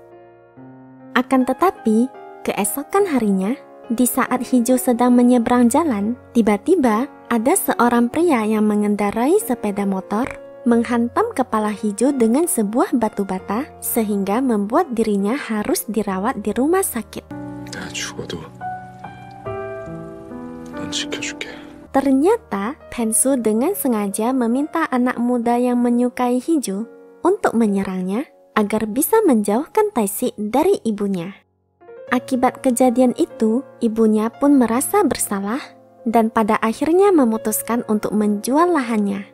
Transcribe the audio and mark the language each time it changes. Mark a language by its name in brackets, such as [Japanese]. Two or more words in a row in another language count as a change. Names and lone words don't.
[Indonesian] Akan tetapi, keesokan harinya, di saat Hiju sedang menyeberang jalan, tiba-tiba ada seorang pria yang mengendarai sepeda motor menghantam kepala Hiju dengan sebuah batu bata sehingga membuat dirinya harus dirawat di rumah sakit. [Korean] 내가 죽어도 넌 지켜줄게. [Indonesian] Ternyata, Pensu dengan sengaja meminta anak muda yang menyukai Hiju untuk menyerangnya agar bisa menjauhkan Tae-sik dari ibunya. Akibat kejadian itu, ibunya pun merasa bersalah dan pada akhirnya memutuskan untuk menjual lahannya.